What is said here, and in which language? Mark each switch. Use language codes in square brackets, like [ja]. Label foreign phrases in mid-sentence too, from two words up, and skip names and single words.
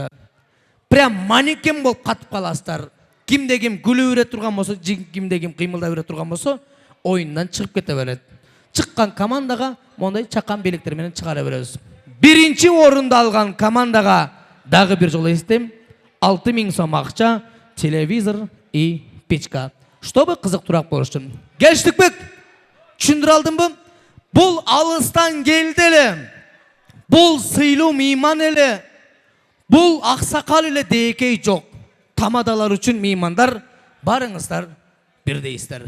[ky] Прям манекен болуп катып каласыздар. Кимде ким күлүп бере турган болсо, кимде ким кыймылдап бере турган болсо, оюндан чыгып кете берет. Чыккан командага мондай чакан бийликтер менен чыгара беребиз. Биринчи орунду алган командага дагы бир жолу эстем, 6000 сом акча, [ru] телевизор и печка. [ky] Чтобы кызык турак болуш үчүн. Келиштикпи? Түшүндүрө алдымбы? Бул алыстан келди эле. Бул сыйлуу мейман эле. Бул аксакал эле дейкей жок. Тамадалар үчүн меймандар, барыңыздар, бирдейсиздер.